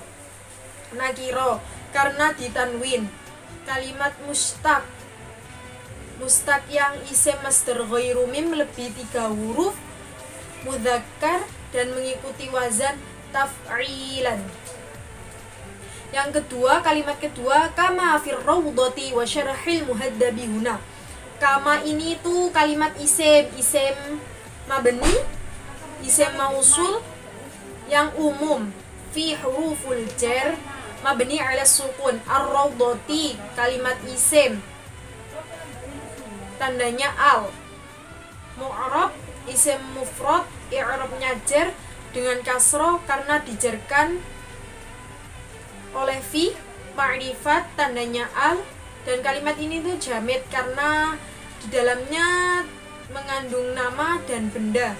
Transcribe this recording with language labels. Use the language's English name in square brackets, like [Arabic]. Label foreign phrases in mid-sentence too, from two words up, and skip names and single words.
[Indonesian] Nakiro karena ditanwin. Kalimat mustaq, mustaq yang isim masdar [Arabic] غير ميم [Indonesian] lebih 3 huruf, mudzakkar dan mengikuti wazan taf'ilan. Yang kedua, kalimat kedua, [Arabic] كما في الروضة وشرح المهذب هنا. [Indonesian] Kama ini tuh kalimat isim mabni, isim mausul yang umum. Fi [Arabic] حروف الجر مبني على سكون. [Indonesian] Ar-rawdati kalimat isim, tandanya al. Mu'rab isim mufrad, i'rabnya jar dengan kasroh karena dijarkan oleh fi. Ma'rifat tandanya al, dan kalimat ini tuh jamid karena di dalamnya mengandung nama dan benda.